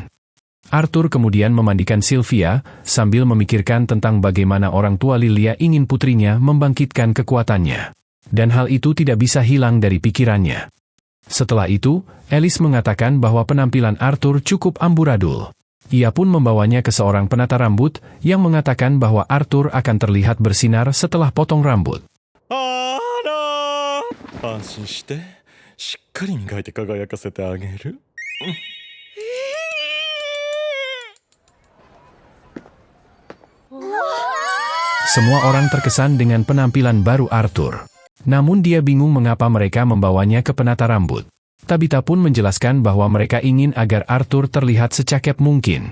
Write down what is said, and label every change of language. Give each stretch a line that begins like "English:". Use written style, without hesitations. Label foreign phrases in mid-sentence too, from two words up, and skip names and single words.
Indonesian: Arthur kemudian memandikan Sylvia, sambil memikirkan tentang bagaimana orang tua Lilia ingin putrinya membangkitkan kekuatannya. Dan hal itu tidak bisa hilang dari pikirannya. Setelah itu, Alice mengatakan bahwa penampilan Arthur cukup amburadul. Ia pun membawanya ke seorang penata rambut, yang mengatakan bahwa Arthur akan terlihat bersinar setelah potong rambut.
Japanese: 安心してしっかり磨いて輝かせてあげる。
Indonesian: Semua orang terkesan dengan penampilan baru Arthur. Namun dia bingung mengapa mereka membawanya ke penata rambut. Tabitha pun menjelaskan bahwa mereka ingin agar Arthur terlihat secakep mungkin.